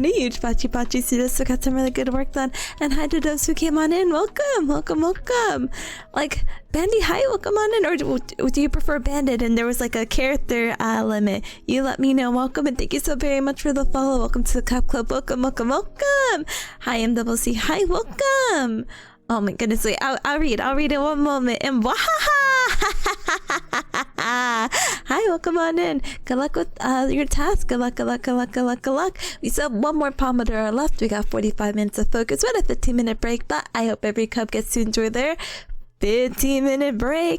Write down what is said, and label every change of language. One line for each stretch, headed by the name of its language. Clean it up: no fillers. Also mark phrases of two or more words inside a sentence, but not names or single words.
English: A huge pachi to got some really good work done. And hi to those who came on in. Welcome. Like, Bandy, hi, welcome on in. Or do you prefer Bandit? And there was like a character limit. You let me know. Welcome and thank you so very much for the follow. Welcome to the Cup Club. Welcome. Hi, MCC. Hi, welcome. Oh my goodness, wait, I'll read in one moment. And hi, welcome on in. Good luck with your task. Good luck. We still have one more Pomodoro left. We got 45 minutes of focus with a 15-minute break, but I hope every cub gets to enjoy their 15-minute break.